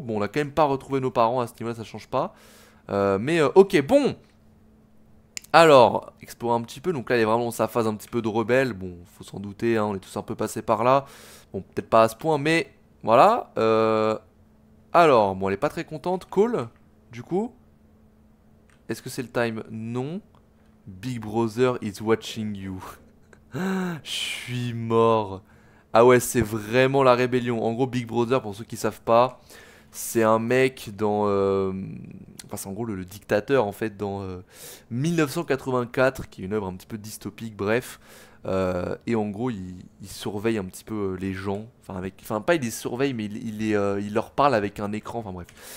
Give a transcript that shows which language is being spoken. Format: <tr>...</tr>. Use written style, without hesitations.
<fr>Bon, on n'a quand même pas retrouvé nos parents, à ce niveau-là, ça change pas. Mais ok, bon. Alors, explorer un petit peu. Donc là, il est vraiment dans sa phase un petit peu de rebelle. Bon, faut s'en douter, hein, on est tous un peu passés par là. Bon, peut-être pas à ce point, mais voilà. Alors, bon, elle est pas très contente. Cole, du coup. Est-ce que c'est le time? Non.</fr> <en>Big Brother is watching you.</en> <fr>Je suis mort. Ah ouais, c'est vraiment la rébellion. En gros, Big Brother, pour ceux qui savent pas, c'est un mec dans... Enfin, c'est en gros le dictateur, en fait, dans 1984, qui est une œuvre un petit peu dystopique, bref. Et en gros, il surveille un petit peu les gens. Enfin, pas il les surveille, mais il leur parle avec un écran. Enfin, bref.</fr>